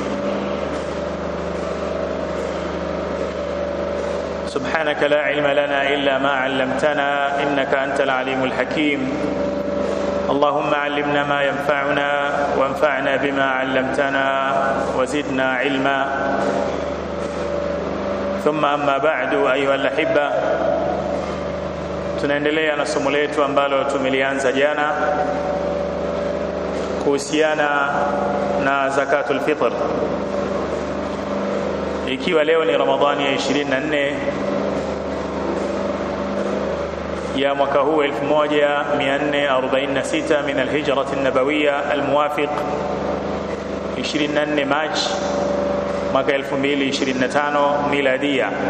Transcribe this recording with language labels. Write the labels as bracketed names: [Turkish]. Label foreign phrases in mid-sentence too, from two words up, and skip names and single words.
[Arabic] سبحانك لا علم لنا إلا ما علمتنا إنك أنت العليم الحكيم. اللهم علمنا ما ينفعنا وانفعنا بما علمتنا وزدنا علما. ثم أما بعد أيها الأحبة, [Swahili] tunaendelea na somo letu ambalo tumelianza jana kuhusiana na [Arabic] زكاة الفطر, [Swahili] ikiwa leo ni Ramadhani ya 24 ya mwaka huu 1446 [Arabic] من الهجرة النبوية الموافق [Swahili] 24 Machi mwaka 2025 miladia.